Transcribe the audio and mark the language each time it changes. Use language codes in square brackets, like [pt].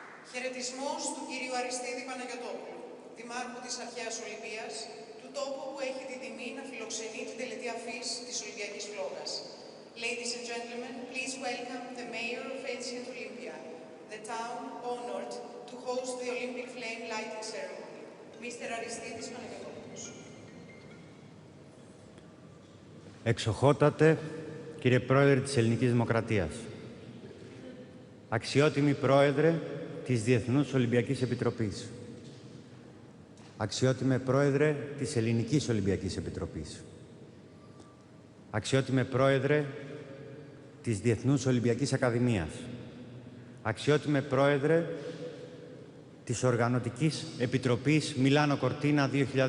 [el] Χαιρετισμός του κύριου Αριστίδη Παναγιωτόπουλου, Δημάρχου της Αρχαίας Ολυμπίας, του τόπου που έχει την τιμή να φιλοξενεί την τελετή αφής της Ολυμπιακής Φλόγας. [en] Ladies and gentlemen, please welcome the Mayor of Ancient Olympia, the town honored to host the Olympic flame lighting ceremony, Mr. [el] Αριστίδης Παναγιωτόπουλος. Εξοχότατε, κύριε Πρόεδρε της Ελληνικής Δημοκρατίας, αξιότιμη Πρόεδρε της Διεθνούς Ολυμπιακής Επιτροπής, αξιότιμε Πρόεδρε της Ελληνικής Ολυμπιακής Επιτροπής, αξιότιμε Πρόεδρε της Διεθνούς Ολυμπιακής Ακαδημίας, αξιότιμε Πρόεδρε της Οργανωτικής Επιτροπής Μιλάνο Κορτίνα 2026,